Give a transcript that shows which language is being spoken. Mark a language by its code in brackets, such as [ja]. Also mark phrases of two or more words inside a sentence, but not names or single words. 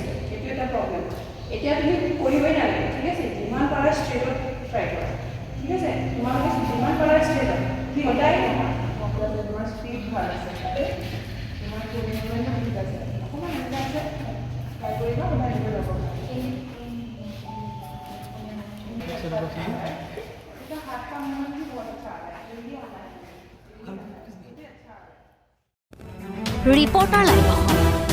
[as] সেইটো এটা প্ৰব্লেম। এতিয়া তুমি কৰিবই নালাগে, ঠিক আছে। যিমান পাৰা ষ্ট্ৰেটত ট্ৰাই কৰা, ঠিক আছে। তোমালোকে যিমান পাৰা ষ্ট্ৰেটত সদায় তোমাৰ স্পীড ভাল আছে, তোমাৰ ঠিক আছে। অকণমান এনেকৈ আছে ট্ৰাই কৰিবা, সদায় এনেকৈ যাব। [hi] हाथ का मूवमेंट भी बहुत अच्छा आ रहा है, जल्दी आ रहा है। [en] reporter live